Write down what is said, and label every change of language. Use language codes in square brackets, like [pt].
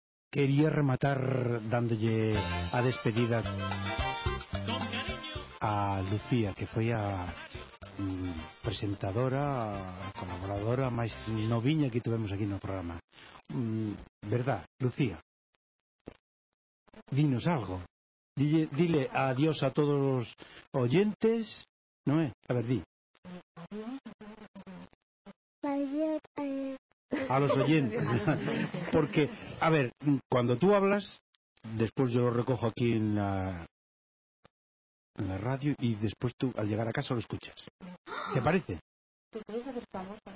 [gl] Quería rematar dándole a despedida a Lucía, que foi a presentadora, a colaboradora máis noviña que tivemos aquí no programa. [es] Verdad, Lucía, dinos algo. [gl] Dile adiós a todos os oyentes, non é? [es] A ver, di. A los oyentes, porque, a ver, cuando tú hablas, después yo lo recojo aquí en la radio y después tú al llegar a casa lo escuchas. ¿Te parece? ¿Tú crees que estamos para